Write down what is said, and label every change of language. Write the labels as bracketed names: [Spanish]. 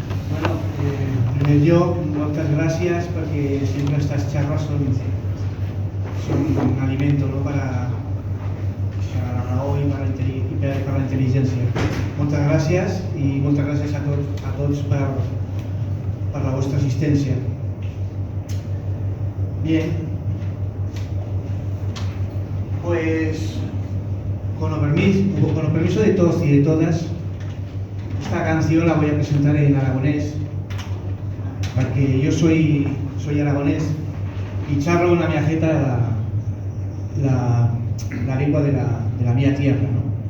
[Catalan] Bueno, en primer lloc, moltes gràcies perquè sempre [Spanish] estas charlas son un alimento, ¿no? para la [Catalan] raó [Spanish] y para la inteligencia. [Catalan] Moltes gràcies i moltes gràcies a tots per la vostra assistència. [Spanish] Bien, pues con el permiso de todos y de todas, esta canción la voy a presentar en aragonés, porque yo soy aragonés y charlo en la mia jeta la lengua de la mia tierra, ¿no?